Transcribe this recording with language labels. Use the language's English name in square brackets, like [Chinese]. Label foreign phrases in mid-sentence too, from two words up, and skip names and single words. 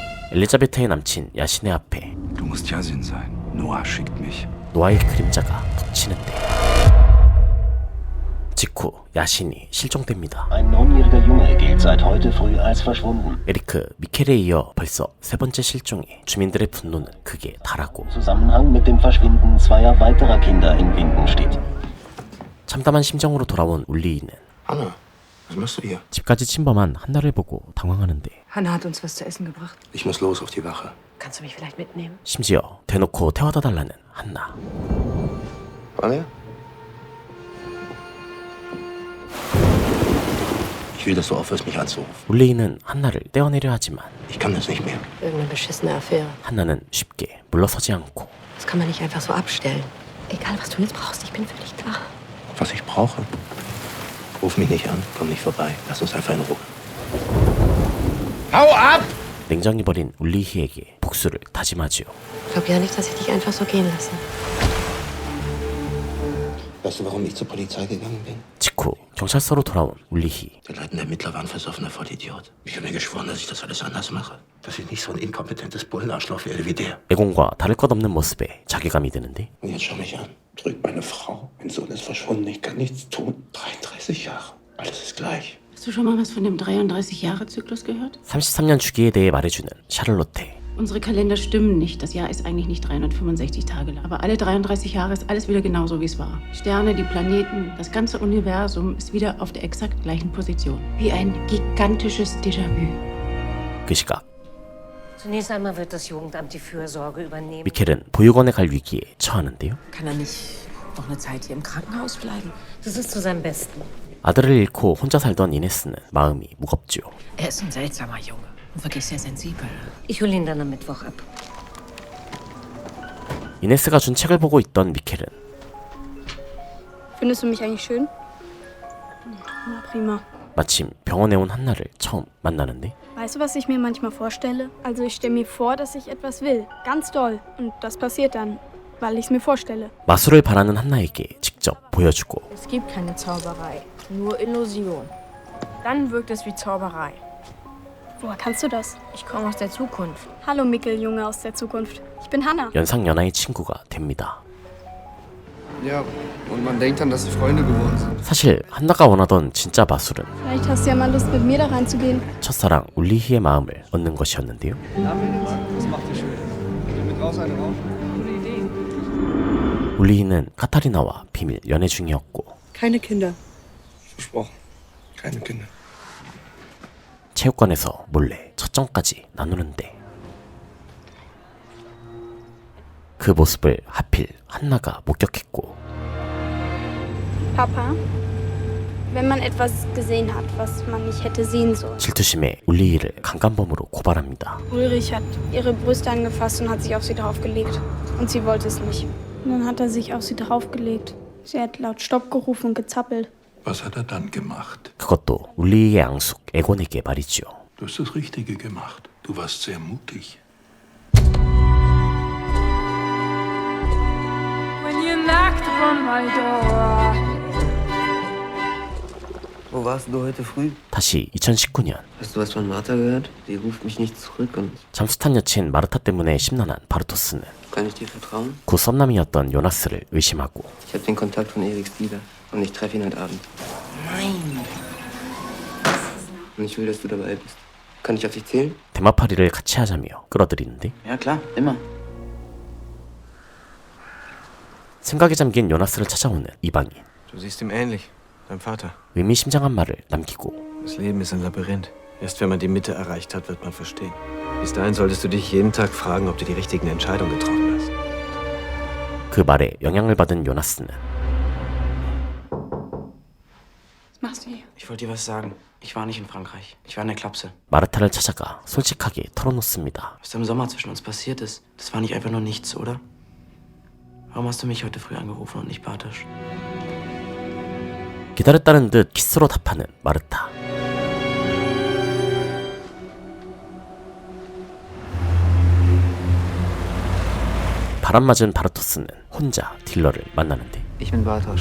[Korean] 엘리자베트의 남친 야신의 앞에 [German] Du musst Yasin sein. Noah schickt mich. [Korean] 노아의 그림자가 덮치는데 직후 야신이 실종됩니다. [German] Ein 9-jähriger Junge gilt seit heute früh als verschwunden. [Korean] 에리크, 미켈에 이어 벌써 세 번째 실종에 주민들의 분노는 극에 달하고 [German] Zusammenhang mit dem Verschwinden zweier weiterer Kinder in Windenstedt. [Korean] 참담한 심정으로 돌아온 울리이는 [German] Anna, was machst du hier? [Korean] 집까지 침범한 한나를 보고 당황하는데 [German] Hanna hat uns was zu essen gebracht. Ich muss los auf die Wache. Kannst du mich vielleicht mitnehmen? [Korean] 심지어 대놓고 태워다 달라는 한나. [German] Anna? Ich will, dass du aufhörst, mich anzurufen. [Korean] 울리이는 한나를 떼어내려 하지만 [German] Ich kann das nicht mehr. Irgendeine beschissene Affäre. [Korean] 한나는 쉽게 물러서지 않고 [German] Das kann man nicht einfach so abstellen. Egal, was du jetzt brauchst, ich bin für dich da. Was ich brauche? Ruf mich nicht an, komm nicht vorbei. Lass uns einfach in Ruhe. Hau ab! [Korean] 냉정이 버린 울리희에게 복수를 다짐하지요. [German] Glaub ja nicht, dass ich dich einfach so gehen lasse. Weißt du, warum ich zur Polizei gegangen bin? [Korean] 직후 경찰서로 돌아온 울리희. [German] Der leitende Ermittler war ein versoffener Vollidiot. Ich habe mir geschworen, dass ich das alles anders mache. Dass ich nicht so ein inkompetentes Bullenarschloch werde wie der. [Korean] 애공과 다를 것 없는 모습에 자괴감이 드는데 [German] Und jetzt schau mich an. Drückt meine Frau. Mein Sohn ist verschwunden. Ich kann nichts tun. 33 Jahre. Alles ist gleich. Hast du schon mal was von dem 33-Jahre-Zyklus gehört? [Korean] 33년 주기에 대해 말해주는 샤를로테. [German] Unsere Kalender stimmen nicht. Das Jahr ist eigentlich nicht 365 Tage lang. Aber alle 33 Jahre ist alles wieder genauso, wie es war. Die Sterne, die Planeten, das ganze Universum ist wieder auf der exakt gleichen Position. Wie ein gigantisches Déjà-vu. [Korean] 그 시각 [German] Zunächst einmal wird das Jugendamt die Fürsorge übernehmen. [Korean] 미켈은 보육원에 갈 위기에 처하는데요. [German] Kann er nicht noch eine Zeit hier im Krankenhaus bleiben? Das ist zu seinem Besten. [Korean] 아들을 잃고 혼자 살던 이네스는 마음이 무겁죠. [German] Er ist ein seltsamer Junge und wirklich sehr sensibel. Ich hole ihn dann am Mittwoch ab. [Korean] 이네스가 준 책을 보고 있던 미켈은 [German] Findest du mich eigentlich schön? Na, prima. [Korean] 마침 병원에 온 한나를 처음 만나는데 [German] Weißt du, was ich mir manchmal vorstelle? Also ich stelle mir vor, dass ich etwas will. Ganz doll. Und das passiert dann, weil ich es mir vorstelle. [Korean] 마술을 바라는 한나에게 직접 보여주고 [German] Es gibt keine Zauberei, nur Illusion. Dann wirkt es wie Zauberei. Woher kannst du das? Ich komme aus der Zukunft. Hallo Mikkel, Junge aus der Zukunft. Ich bin Hanna. [Korean] 연상연하의 친구가 됩니다. [German] Ja, und man denkt dann, dass sie Freunde geworden sind. [Korean] 사실 한나가 원하던 진짜 마술은 [German] Vielleicht hast du ja mal Lust, mit mir da reinzugehen. [Korean] 첫사랑 울리희의 마음을 얻는 것이었는데요. [German] Was macht ihr schön? Mit raus eine rauchen? Gute Idee. [Korean] 울리희는 카타리나와 비밀 연애 중이었고 [German] Keine Kinder. Versprochen. Keine Kinder. [Korean] 체육관에서 몰래 첫정까지 나누는데 그 모습을 하필 한나가 목격했고 [German] Papa, wenn man etwas gesehen hat, was man nicht hätte sehen sollen. [Korean] 질투심에 울리희를 강간범으로 고발합니다. [German] Ulrich hat ihre Brüste angefasst und hat sich auf sie draufgelegt. Und sie wollte es nicht. Und dann hat er sich auf sie draufgelegt. Sie hat laut Stopp gerufen und gezappelt. Was hat er dann gemacht? [Korean] 그것도 울리희의 앙숙 에곤에게 말이지요. [German] Du hast das Richtige gemacht. Du warst sehr mutig. Wo warst du heute früh? [Korean] 다시 2019년 [German] Hast du was von Martha gehört? Die ruft mich nicht zurück und... [Korean] 잠수탄 여친 마르타 때문에 심란한 바르토스는 [German] Kann ich dir vertrauen? [Korean] 구 썸남이었던 요나스를 의심하고 [German] Ich habe den Kontakt von Eriks Dealer und ich treffe ihn heute Abend. Nein. Und ich will, dass du dabei bist. Kann ich auf dich zählen? [Korean] 대마파리를 같이 하자며 끌어들이는데 [German] Ja, klar. Immer. [Korean] 생각에 잠긴 요나스를 찾아오는 이방인. [German] Du siehst ihm ähnlich, deinem Vater. [Korean] 의미심장한 말을 남기고 [German] Das Leben ist ein Labyrinth. Erst wenn man die Mitte erreicht hat, wird man verstehen. Bis dahin solltest du dich jeden Tag fragen, ob du die richtigen Entscheidungen getroffen hast. [Korean] 그 말에 영향을 받은 요나스는 [German] Was machst du hier? Ich wollte dir was sagen. Ich war nicht in Frankreich. Ich war in der Klapse. [Korean] 마르타를 찾아가 솔직하게 털어놓습니다. [German] Was da im Sommer zwischen uns passiert ist, das war nicht einfach nur nichts, oder? Warum hast du mich heute früh angerufen und nicht Bartosz? [Korean] 기다렸다는 듯 키스로 답하는 마르타. 바람맞은 바르토스는 혼자 딜러를 만나는데 [German] Ich bin Bartosz.